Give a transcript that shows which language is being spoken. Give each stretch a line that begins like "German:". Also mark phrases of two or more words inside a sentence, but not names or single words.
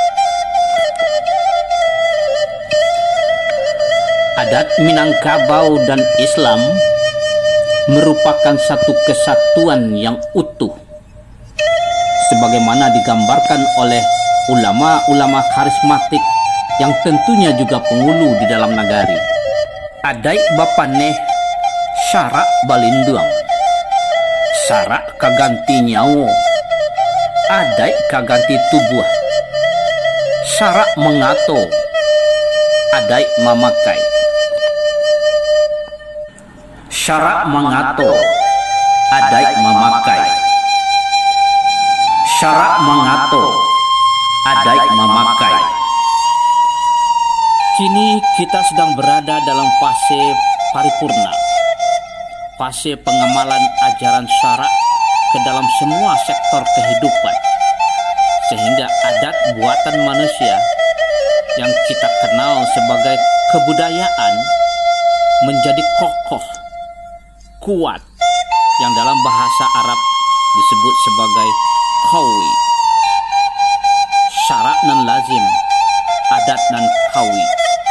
Indonesian: Adat Minangkabau dan Islam merupakan satu kesatuan yang utuh, sebagaimana digambarkan oleh ulama-ulama karismatik yang tentunya juga penghulu di dalam nagari.
Minangkabau: Adai bapaneh syarak balinduang, syarak kaganti nyawo, adai kaganti tubuh, syarak mengato, adai mamakai. Syarak mengato, adai mamakai. Syarak mengato, adai mamakai.
Indonesian: Kini kita sedang berada dalam fase paripurna, fase pengamalan ajaran syarak ke dalam semua sektor kehidupan, sehingga adat buatan manusia yang kita kenal sebagai kebudayaan menjadi kokoh, kuat, yang dalam bahasa Arab disebut sebagai qawi.
Minangkabau: Syarat nan lazim, adat nan qawi.